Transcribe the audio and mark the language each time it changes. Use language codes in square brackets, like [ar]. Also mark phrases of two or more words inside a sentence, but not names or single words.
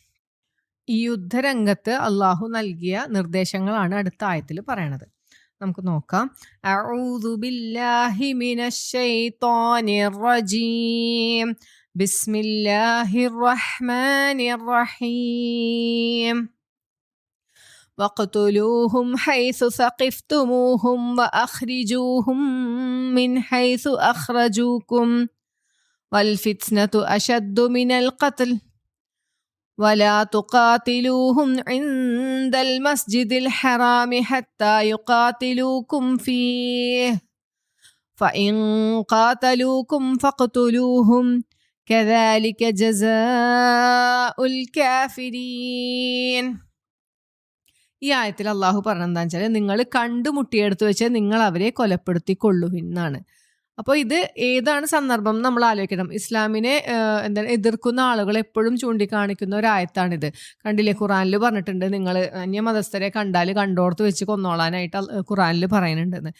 [ml] ഈ യുദ്ധരംഗത്ത് അള്ളാഹു നൽകിയ നിർദ്ദേശങ്ങളാണ് അടുത്ത ആയത്തിൽ പറയണത്. നമുക്ക് നോക്കാം. [ar] أعوذ بالله من الشيطان الرجيم. بسم الله الرحمن الرحيم. وَاقْتُلُوهُمْ حَيْثُ ثَقِفْتُمُوهُمْ وَأَخْرِجُوهُمْ مِنْ حَيْثُ أَخْرَجُوكُمْ وَالْفِتْنَةُ أَشَدُّ مِنَ الْقَتْلِ وَلَا تُقَاتِلُوهُمْ عِنْدَ الْمَسْجِدِ الْحَرَامِ حَتَّى يُقَاتِلُوكُمْ فِيهِ فَإِنْ قَاتَلُوكُمْ فَاقْتُلُوهُمْ كَذَلِكَ جَزَاءُ الْكَافِرِينَ. [ml] ഈ ആയത്തിൽ അള്ളാഹു പറഞ്ഞെന്താണെന്ന് വെച്ചാൽ, നിങ്ങൾ കണ്ടുമുട്ടിയെടുത്ത് വെച്ച് നിങ്ങൾ അവരെ കൊലപ്പെടുത്തിക്കൊള്ളുവിൻ എന്നാണ്. അപ്പോൾ ഇത് ഏതാണ് സന്ദർഭം നമ്മൾ ആലോചിക്കണം. ഇസ്ലാമിനെ എതിർക്കുന്ന ആളുകൾ എപ്പോഴും ചൂണ്ടിക്കാണിക്കുന്ന ഒരു ആയത്താണിത്. കണ്ടില്ലേ, ഖുറാനിൽ പറഞ്ഞിട്ടുണ്ട്, നിങ്ങൾ അന്യമതസ്ഥരെ കണ്ടാൽ കണ്ടോർത്ത് വെച്ച് കൊന്നോളാനായിട്ട് ഖുറാനിൽ പറയുന്നുണ്ടെന്ന്.